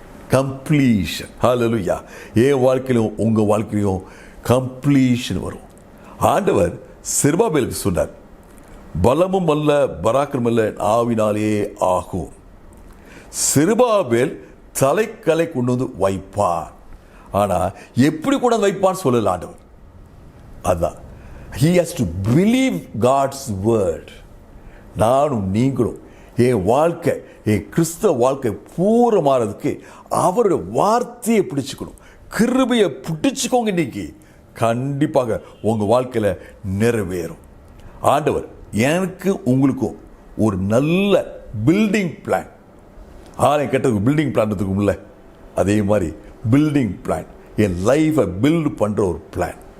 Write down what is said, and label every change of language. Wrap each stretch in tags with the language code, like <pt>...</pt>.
<ta>Completion. ஹல்லேலூயா. என் வாழ்க்கையிலும் உங்க வாழ்க்கையிலும் கம்ப்ளீஷன் வரும். ஆண்டவர் செருபாபேலுக்கு சொன்னார், பலமும் அல்ல பராக்கிரமும் அல்ல ஆவினாலே ஆகும். செருபாபேல் தலைக்கலை கொண்டு வந்து வைப்பார். ஆனா எப்படி கொண்டு வந்து வைப்பான்னு சொல்லல ஆண்டவர். அதான்,</ta> <en>he has to believe God's word.</en> <ta>நானும் நீங்களும் என் வாழ்க்கை, என் கிறிஸ்தவ வாழ்க்கை பூரமானதுக்கு அவருடைய வார்த்தையை பிடிச்சுக்கணும். கிருபையை பிடிச்சுக்கோங்க. இன்னைக்கு கண்டிப்பாக உங்க வாழ்க்கையில நிறைவேறும். ஆண்டவர் எனக்கு உங்களுக்கும் ஒரு நல்ல பில்டிங் பிளான், ஆலயம் கட்டுறதுக்கு பில்டிங் பிளான் இருக்கும்ல, அதே மாதிரி பில்டிங் பிளான், என் லைஃபை பில்டு பண்ற ஒரு பிளான்.</ta>